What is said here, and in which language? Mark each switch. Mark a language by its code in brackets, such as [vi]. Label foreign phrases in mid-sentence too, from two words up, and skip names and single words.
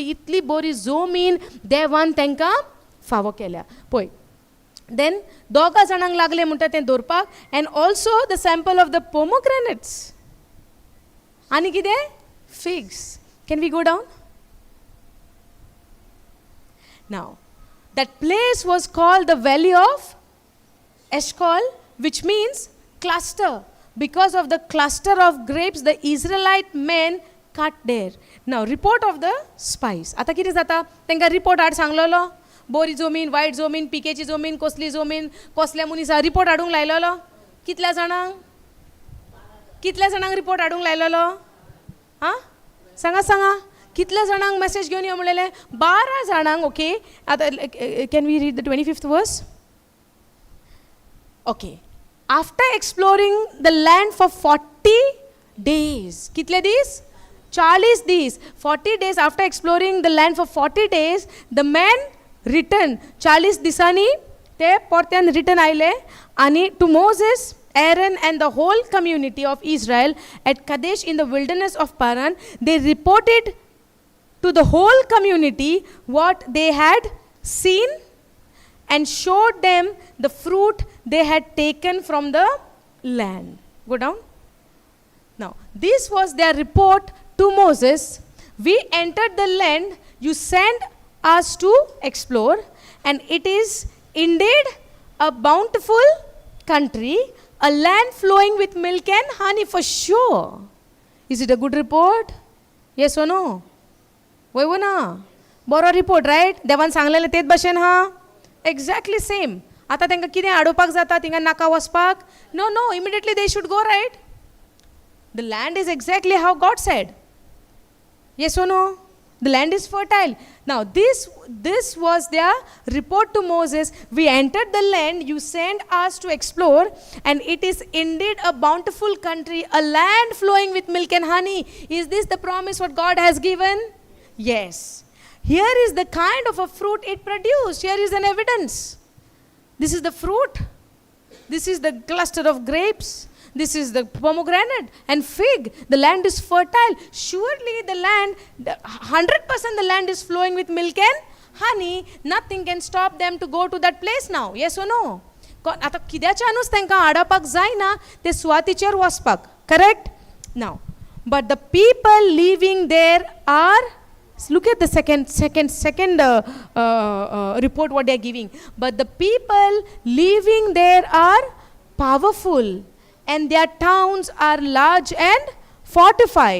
[kok] इतली बरी जमीन देवान तांकां फावो केल्या पळय. देन दोगा जाणांक लागले म्हणटा तें दवरपाक. [en] and also the sample of the pomegranates. [kok] आनी कितें? फिग्स. [en] can we go down? नाव that place was called the valley of Eshcol, which means cluster. Because of the cluster of grapes the Israelite men cut there. Now report of the spies. [kok] आता कितें जाता? तांकां रिपोर्ट हाड सांगलेलो. बरी जमीन, वायट जमीन, पिकेची जमीन, कसली जमीन, कसल्या मनिसा रिपोर्ट हाडूंक लायलेलो. कितल्या जाणांक रिपोर्ट हाडूंक लायलेलो? सांगा कितल्या जाणांक मेसेज घेवन यो म्हणलेलें? 12 जाणांक. ओके. आतां [en] can we read the 25th verse? okay. after exploring the land for 40 days. [kok] कितले दीस? [en] 40 दीस. 40 days after exploring the land for 40 days the man return. [kok] 40 दिसांनी ते परत्यान रिटर्न आयले आनी [en] to Moses, Aaron and the whole community of Israel at Kadesh in the wilderness of Paran, they reported to the whole community what they had seen and showed them the fruit they had taken from the land. Go down. Now, this was their report to Moses. We entered the land you sent us to explore, and it is indeed a bountiful country, a land flowing with milk and honey for sure. Is it a good report? Yes or no? [kok] वय ना. बरो रिपोर्ट, रायट? देवान सांगलेलें तेच भाशेन हा. [en] exactly same. [kok] आतां तांकां कितें आडोवपाक जाता थिंगा नाका वचपाक? [en] नो. immediately they should go, right? the land is exactly how God said. yes or no? The land is fertile. Now this was their report to Moses. We entered the land you sent us to explore, and it is indeed a bountiful country, a land flowing with milk and honey. Is this the promise what God has given? Yes. Here is the kind of a fruit it produced. Here is an evidence. This is the fruit. This is the cluster of grapes. This is the pomegranate and fig. The land is fertile. Surely the land, 100% the land is flowing with milk and honey. Nothing can stop them to go to that place now. Yes or no? [kok] आता किद्याच्यानूच तांकां आडापाक जायना ते सुवातीचेर वचपाक. [en] Correct? Now, but the people living there are, look at the second report what they are giving. But the people living there are powerful, and their towns are large and fortified.